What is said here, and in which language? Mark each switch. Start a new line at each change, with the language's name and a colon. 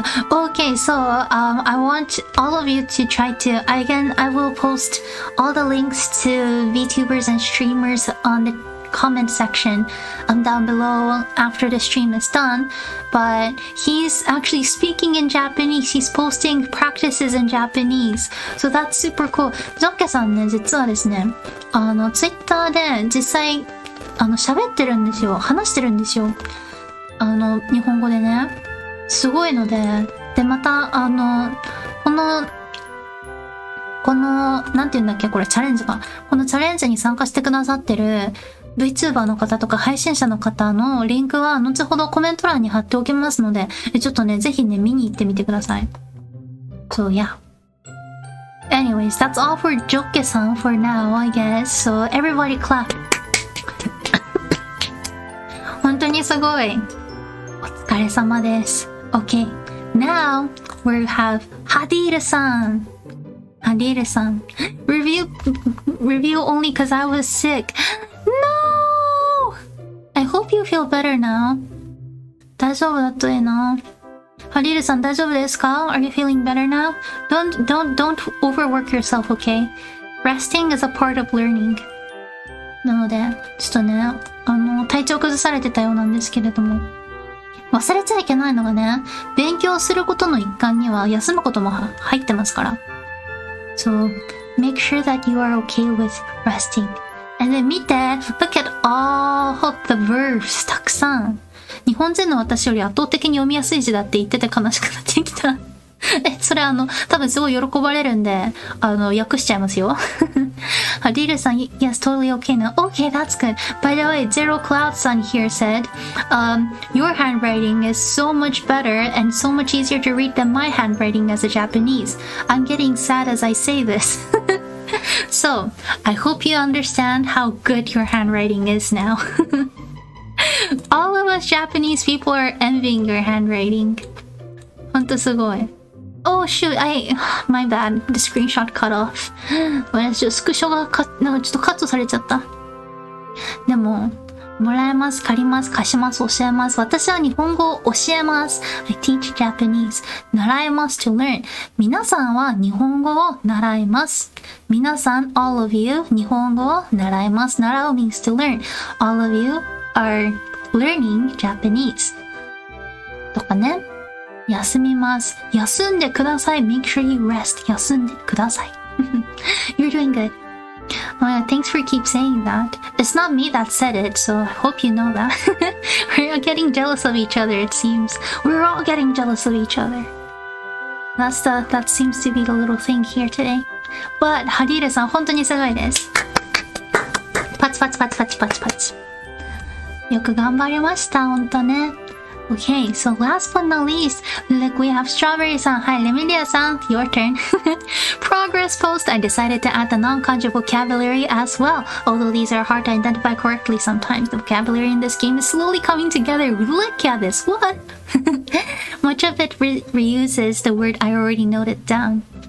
English: Okay, so I want all of you to try to, again, I will post all the links to VTubers and streamers on the comment section down below after the stream is done. But he's actually speaking in Japanese. He's posting practices in Japanese. So that's super cool.
Japanese: ジョッケさんね、実はですね、Twitter で実際、喋ってるんですよ。話してるんですよ。日本語でね、すごいので、で、また、この、なんて言うんだっけ、これ、チャレンジか。このチャレンジに参加してくださってる VTuber の方とか配信者の方のリンクは、後ほどコメント欄に貼っておきますので、ちょっとね、ぜひね、見に行ってみてください。
English: So, yeah. Anyways, that's all for Jokke-san for now, I guess. So, everybody clap.
Japanese: 本当にすごい。お疲れ様です。
English: Okay, now we have Hadira-san. Hadira-san. Review only because I was sick. No! I hope you feel better now.
Japanese: 大丈夫だといいな。 Hadira-san, 大丈夫ですか?
English: Are you feeling better now? Don't overwork yourself, okay? Resting is a part of learning.
Japanese: なので、ちょっとね、体調崩されてたようなんですけれども、忘れちゃいけないのがね、勉強することの一環には休むことも入ってますから。
English: So, make sure that you are okay with resting. And then
Japanese: 見て、
English: look at all the verbs
Japanese: たくさん。日本人の私より圧倒的に読みやすい字だって言ってて悲しくなってきた。それ多分すごい喜ばれるんで、訳しちゃいますよ。
English: Hadira-san, yes, totally okay now. Okay, that's good. By the way, Zero Cloud-san here said, your handwriting is so much better and so much easier to read than my handwriting as a Japanese. I'm getting sad as I say this. So, I hope you understand how good your handwriting is now. All of us Japanese people are envying your handwriting.
Japanese: ほんとすごい。
English: Oh shoot, my bad. The screenshot cut off.
Japanese: スクショがなんかちょっとカットされちゃった。でも、もらえます、借ります、貸します、教えます。私は日本語を教えます。
English: I teach Japanese.
Japanese: 習います
English: to learn.
Japanese: 皆さんは日本語を習います。皆さん、
English: all of you,
Japanese: 日本語を習います。
English: 習う means to learn. All of you are learning Japanese.
Japanese: とかね。休みます。休んでください。
English: Make sure you rest.
Japanese: 休んでください。
English: You're doing good. Thanks for keep saying that. It's not me that said it, so I hope you know that. We're all getting jealous of each other, it seems. We're all getting jealous of each other. That seems to be the little thing here today. But,
Japanese: Hadira-san, 本当にすごいです。パチパチパチパチパチパチ。よく頑張りました、本当ね。
English: Okay, so last but not least, look, we have Strawberry-san. Hi, Lemilia-san, your turn. Progress post, I decided to add the non-kanji vocabulary as well. Although these are hard to identify correctly sometimes, the vocabulary in this game is slowly coming together. Look at this, what? Much of it reuses the word I already noted down.